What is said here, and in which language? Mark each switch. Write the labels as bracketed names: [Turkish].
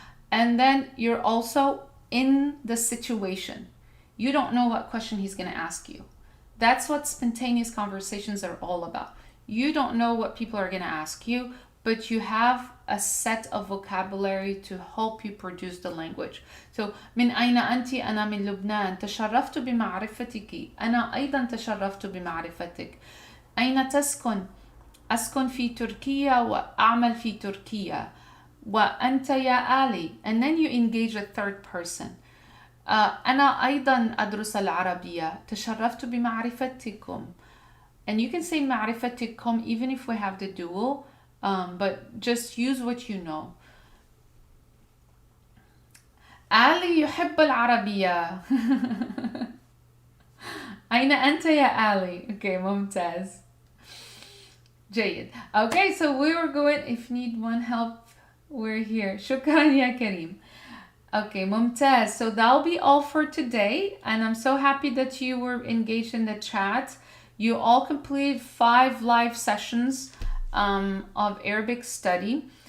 [English] And then you're also in the situation. You don't know what question he's going to ask you. That's what spontaneous conversations are all about. You don't know what people are going to ask you, but you have a set of vocabulary to help you produce the language. [Arabic] So, من أين أنت؟ أنا من لبنان. تشرفت بمعرفتك. أنا أيضا تشرفت بمعرفتك. أين تسكن؟ أسكن في تركيا وأعمل في تركيا. وأنت يا Ali. [English] And then you engage a third person. [Arabic] أنا أيضا أدرس العربية. تشرفت بمعرفتكم. [English] And you can say معرفتكم even if we have the dual. But just use what you know. [Arabic] Ali يحب العربية. أين أنت يا Ali? Okay, ممتاز. جيد. [English] Okay, so we were going, if need one help, we're here. [Arabic] شكرا يا كريم. Okay, ممتاز. [English] So that'll be all for today. And I'm so happy that you were engaged in the chat. You all completed 5 live sessions of Arabic study.